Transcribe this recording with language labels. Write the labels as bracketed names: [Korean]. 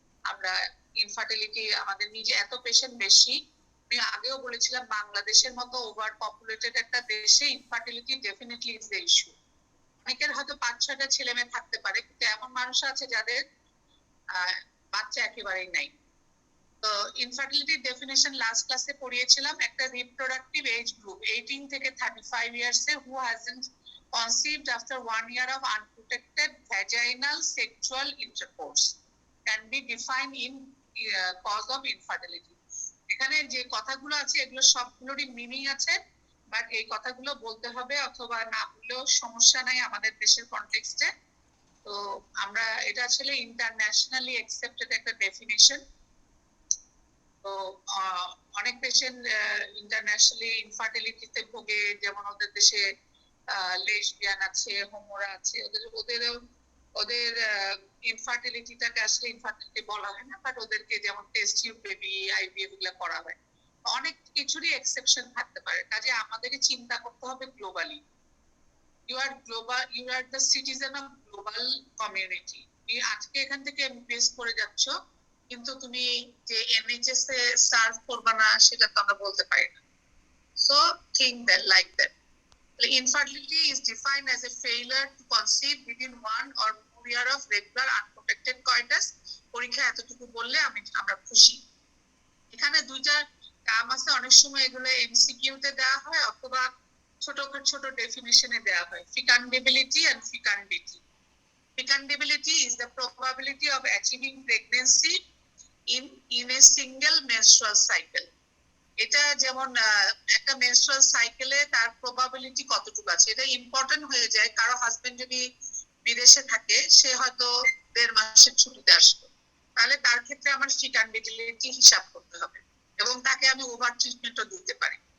[Bangla] আমরা ইনফার্টিলিটি, আমাদের নিজে এত পেশেন্ট বেশি, আমি আগেও বলেছিলাম বাংলাদেশের মতো ওভার পপুলেটেড একটা দেশে infertility [English] Definitely is the issue. [Bangla] অনেকের হয়তো 5-6টা ছেলে মেয়ে থাকতে পারে, কিন্তু এমন মানুষ আছে যাদের বাচ্চা একেবারেই নাই। তো ইনফার্টিলিটির ডেফিনেশন লাস্ট ক্লাসে পড়িয়েছিলাম, একটা রিপ্রোডাক্টিভ এজ গ্রুপ 18 থেকে 35 ইয়ার্সে [English] Who hasn't conceived after 1 year of unprotected vaginal sexual intercourse can be defined in cause of infertility. [Bangla] এখানে যে কথাগুলো আছে এগুলো সবগুলোরই মিনিং আছে, বাট এই কথাগুলো বলতে হবে, অথবা না বললেও সমস্যা নাই আমাদের দেশের কনটেক্সটে। তো আমরা এটা আসলে ইন্টারন্যাশনালি অ্যাকসেপ্টেড একটা ডেফিনেশন। তো অনেক পেশেন্ট ইন্টারন্যাশনালি ইনফার্টিলিটিতে ভোগে, যেমন ওদের দেশে লেসবিয়ান আছে, হোমোরা আছে, ওদের ইনফার্টিলিটিটাকে আসলে ইনফার্টিলিটি বলা হয় না, বাট ওদেরকে যেমন টেস্ট টিউব বেবি, আইভিএফ এগুলো করা হয়। অনেক কিছুরই এক্সেপশন থাকতে পারে, কাজে আমাদেরই চিন্তা করতে হবে globally. [English] You are the citizen of global community. [Bangla] তুমি আজকে এখান থেকে এমবিবিএস করে যাচ্ছ, কিন্তু তুমি যে এনএইচএস এ সার্ভ করবে না সেটা তো আমরা বলতে পারি না। [English] So think that like that. Infertility is defined as a failure to conceive within 1 or more year of regular unprotected coitus. [Bangla] পরীক্ষা এতটুকু বললে আমরা খুশি। এখানে দুইটা টার্ম আছে, অনেক সময় এগুলো এমসিকিউ তে দেওয়া হয় অথবা ছোট ছোট ডেফিনিশনে দেওয়া হয়। ফিকান্ডেবিলিটি and ফিকান্ডিটি। [English] Fecundability is the probability of achieving pregnancy in a single menstrual cycle. [Bangla] এটা যেমন একটা মেনস্ট্রুয়াল সাইকেলে তার প্রবাবিলিটি কতটুকু আছে, এটা ইম্পর্টেন্ট হয়ে যায়। কারো হাজবেন্ড যদি বিদেশে থাকে, সে হয়তো 1.5 মাসের ছুটিতে আসবে, তাহলে তার ক্ষেত্রে আমার ফিকান্ডিবিলিটি হিসাব করতে হবে এবং তাকে আমি ওভার ট্রিটমেন্টও দিতে পারি।